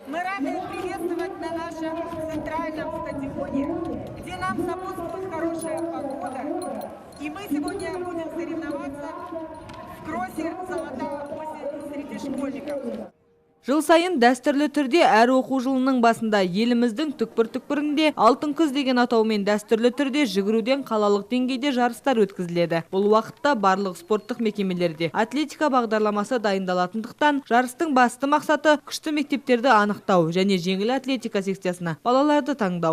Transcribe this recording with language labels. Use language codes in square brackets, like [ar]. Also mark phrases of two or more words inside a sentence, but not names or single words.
[ru] Мы рады приветствовать на нашем центральном стадионе, где нам сопутствует хорошая погода. И мы сегодня будем соревноваться в кроссе «Золотая осень» среди школьников. [kk] Жыл сайын дәстүрлі түрде әр оқу жылының басында еліміздің түкпір-түкпірінде алтын күз деген атаумен дәстүрлі түрде жүгіруден қалалық деңгейде жарыстар өткізіледі. Бұл уақытта барлық спорттық мекемелерде атлетика бағдарламасы дайындалатындықтан жарыстың басты мақсаты күшті мектептерді анықтау және жеңіл атлетика секциясына балаларды таңдау.